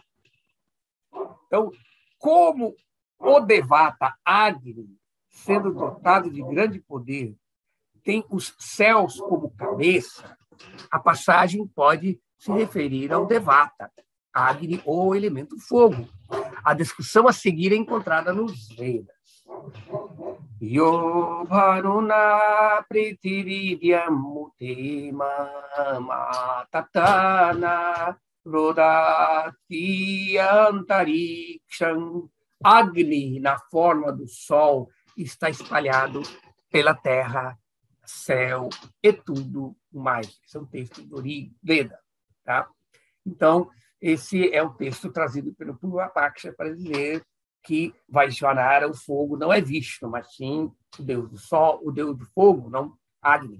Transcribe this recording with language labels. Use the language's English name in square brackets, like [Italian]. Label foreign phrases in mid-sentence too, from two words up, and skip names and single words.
[Portuguese] Então, como o Devata Agni, sendo dotado de grande poder, tem os céus como cabeça, a passagem pode se referir ao Devata, Agni ou elemento fogo. A descrição a seguir é encontrada nos Vedas. [Sanskrit] Yo varuna prithvivyam mutema matatana rodati antariksham. [Portuguese] Agni, na forma do sol, está espalhado pela terra, céu e tudo mais. Esse é um texto do Veda. Tá? Então, esse é o texto trazido pelo Purva Paksha para dizer que Vaishvanara, o fogo, não é Vishnu, mas sim o deus do sol, o deus do fogo, não Agni.